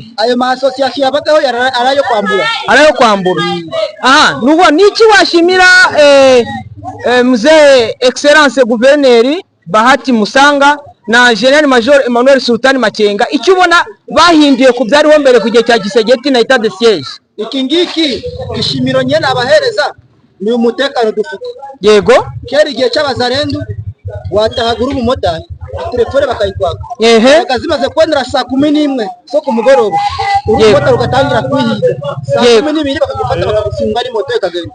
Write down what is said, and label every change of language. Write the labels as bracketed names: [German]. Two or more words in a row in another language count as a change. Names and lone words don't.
[Kinyarwanda] Ayo ma association yabagaho arayo kwambura. Aha, nubo niki washimira mzee [French] excellence gouverneur [Kinyarwanda] Bahati Musanga na General Major Emmanuel Sultani Makenga, icyo ubona bahinduye ku byariho mbere ku gihe cya Gisegeti na [French] etat de siège? [Kinyarwanda] Iki ngiki gishimiro nyene abahereza ni umutekano dufite. Yego, kera igihe cy'abazarendu watahagura umumotari telefone bakayikwaka, bakazimaze kwendera saa 11 so ku mugoroba umumotari ugatangira kwihiga saa 12 bakagufata bakagufunga ari moto ikagenda.